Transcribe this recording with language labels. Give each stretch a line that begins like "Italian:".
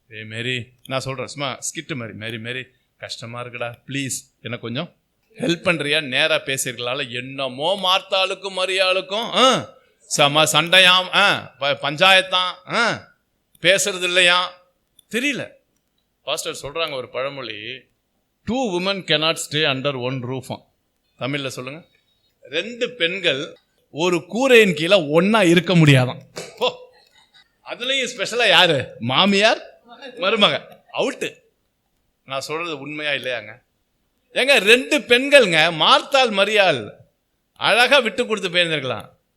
Tamil: மேரி, நான் சொல்றேன் சும்மா ஸ்கிட்டு மாதிரி. மேரி கஷ்டமா இருக்குடா, ப்ளீஸ் எனக்கு கொஞ்சம் ஹெல்ப் பண்றியா? நேரா பேசிருக்கலாம்ல. என்னமோ மார்த்தாளுக்கும் மரியாளுக்கும் சண்டையாம், பஞ்சாயத்தான், பேசுறது இல்லையா தெரியல. பாஸ்டர் சொல்றாங்க ஒரு பழமொழி,
English: 2 women cannot stay under one roof.
Tamil: தமிழ்ல சொல்லுங்க, 2 பெண்கள் ஒரு கூரையின் கீழே ஒன்னா இருக்க முடியாதான். அதுலயும் ஸ்பெஷலா யாரு? மாமியார் மருமக. அவுட்டு. நான் சொல்றது உண்மையா இல்லையாங்க? ஏங்க 2 பெண்கள்ங்க, மார்த்தாள் மரியாள், அழகா விட்டு கொடுத்து போயிருந்திருக்கலாம்.